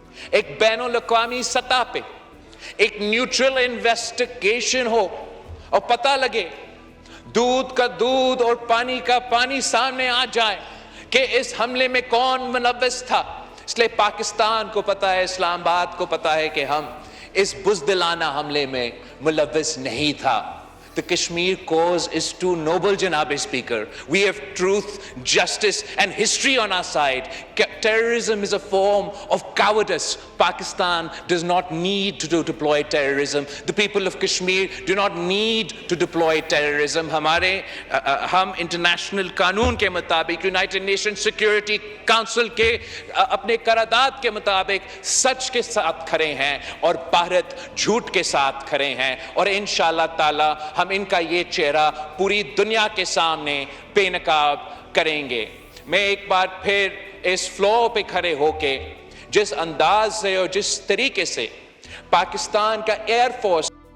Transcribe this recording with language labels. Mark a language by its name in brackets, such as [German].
[Urdu] ایک بین الاقوامی سطح پہ ایک نیوٹرل انویسٹیگیشن ہو اور پتہ لگے، دودھ کا دودھ اور پانی کا پانی سامنے آ جائے کہ اس حملے میں کون ملوث تھا۔ اس لیے پاکستان کو پتہ ہے، اسلام آباد کو پتہ ہے کہ ہم اس بزدلانہ حملے میں ملوث نہیں تھا۔ [English] The Kashmir cause is too noble, Janab Speaker. We have truth, justice and history on our side. Terrorism is a form of cowardice. Pakistan does not need to deploy terrorism. The people of Kashmir do not need to deploy terrorism. [Urdu] ہم international قانون کے مطابق، United nation security council کے اپنے قرارداد کے مطابق سچ کے ساتھ کھڑے ہیں اور بھارت جھوٹ کے ساتھ کھڑے ہیں، اور انشاءاللہ تعالی ہم ان کا یہ چہرہ پوری دنیا کے سامنے بے نقاب کریں گے۔ میں ایک بار پھر اس فلور پہ کھڑے ہو کے جس انداز سے اور جس طریقے سے پاکستان کا ایئر فورس